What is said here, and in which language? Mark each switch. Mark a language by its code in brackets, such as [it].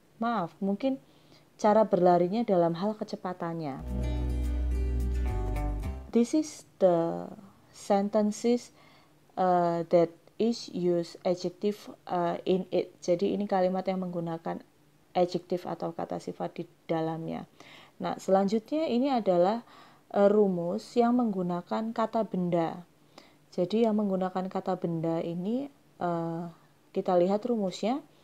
[id] Maaf, mungkin cara berlarinya dalam hal kecepatannya. [en] This is the sentences that is use adjective in it. [id] Jadi ini kalimat yang menggunakan adjektif atau kata sifat di dalamnya. Nah, selanjutnya ini adalah rumus yang menggunakan kata benda. Jadi yang menggunakan kata benda ini kita lihat rumusnya.